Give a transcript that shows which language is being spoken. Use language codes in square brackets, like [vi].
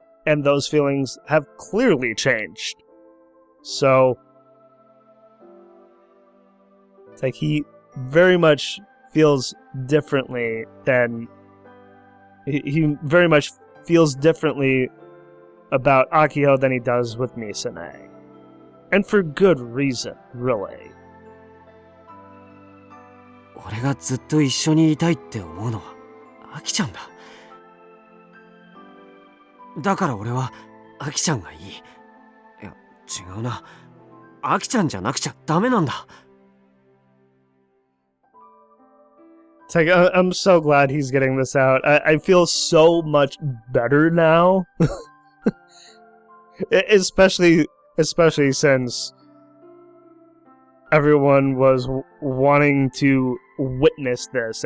[en] And those feelings have clearly changed. So, it's like he very much feels differently than... He very much feels differently about Akiho than he does with Misane. And for good reason, really. [ja] 俺がずっと一緒にいたいって思うのはアキちゃんだ。だから俺はアキちゃんがいい。いや、違うな。アキちゃんじゃなくちゃダメなんだ。 [en] It's like, I'm so glad he's getting this out. I feel so much better now. especially since everyone was wanting to witness this.